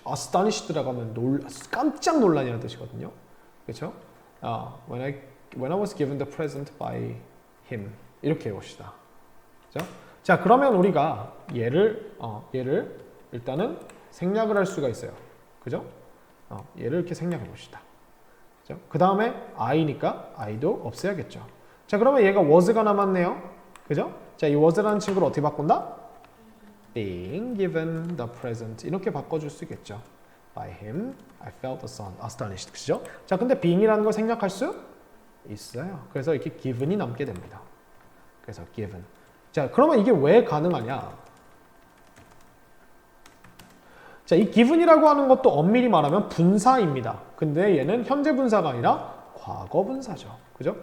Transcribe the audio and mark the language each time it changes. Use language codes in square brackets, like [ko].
[ko] astonished라고 하면 깜짝 놀라냐는 뜻이거든요. 그렇죠? [en] When I was given the present by him. [ko] 이렇게 해봅시다. 그렇죠? 자, 그러면 우리가 얘를 일단은 생략을 할 수가 있어요. 그죠? 얘를 이렇게 생략해 봅시다. 그죠? 그 다음에 I니까 I도 없애야겠죠. 자, 그러면 얘가 was가 남았네요. 그죠? 자, 이 was라는 친구를 어떻게 바꾼다? [en] being given the present. [ko] 이렇게 바꿔줄 수 있겠죠. [en] By him, I felt astonished. [ko] 그죠? 자, 근데 being이라는 걸 생략할 수 있어요. 그래서 이렇게 given이 남게 됩니다. 그래서 given. 자, 그러면 이게 왜 가능하냐? 자, 이 given이라고 하는 것도 엄밀히 말하면 분사입니다. 근데 얘는 현재 분사가 아니라 과거 분사죠. 그죠?